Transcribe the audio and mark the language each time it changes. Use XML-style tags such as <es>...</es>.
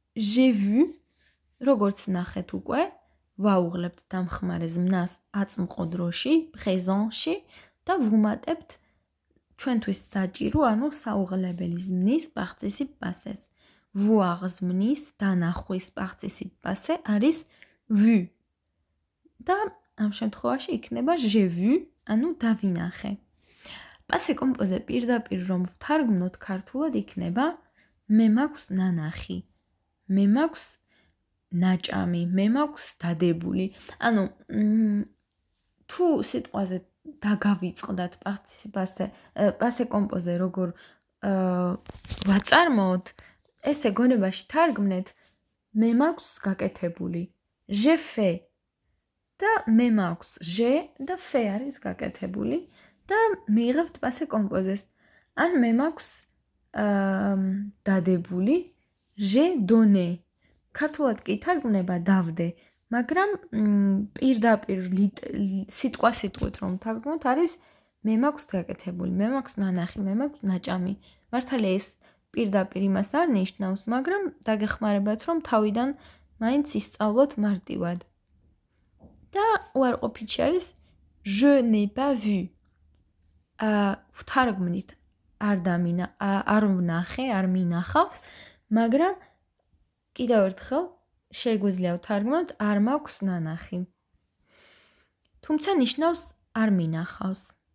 <fr>J'ai vu,</fr> <ka>როგორც ნახეთ უკვე, ვაუღლებთ დამხმარე ზმნას აწმყო დროში, présentში და ვუმატებთ ჩვენთვის საჭირო, ანუ საუღლებელი ზმნის participe passé-ს. Voir ზმნის დანახვის participe passé არის vu. და ამ შემთხვევაში იქნება</ka> <fr>j'ai vu,</fr> <ka>ანუ დავინახე. Passé composé პირდაპირ რომ ვთარგმნოთ ქართულად იქნება მე მაქვს ნანახი, მე მაქვს ნაჭამი, მე მაქვს დადებული. ანუ თუ სიტყვაზე დაგავიწყდათ passé composé როგორ ვაწარმოოთ, ესე გონებაში თარგმნეთ მე მაქვს გაკეთებული.</ka> <fr>J'ai fait</fr> <ka>და მე მაქვს j'ai და fait არის გაკეთებული და მიიღებთ passé composé-ს. ან მე მაქვს დადებული</ka> <fr>j'ai donné.</fr> <ka>ქართულად კი თარგმნება დავდე, მაგრამ პირდაპირ სიტყვით რომ თარგმნოთ არის მე მაქვს გაკეთებული, მე მაქვს ნანახი, მე მაქვს ნაჭამი. მართალია ეს პირდაპირ იმას არ ნიშნავს, მაგრამ დაგეხმარებათ რომ თავიდან მაინც ისწავლოთ მარტივად. და უარყოფითი არის</ka> <fr>je n'ai pas vu.</fr> <ka>ვთარგმნით არ ვნახე, არ მინახავს, მაგრამ კიდევ ერთხელ შეგვიძლია ვთარგმნოთ არ მაქვს ნანახი. თუმცა ნიშნავს არ მინახავს.</ka>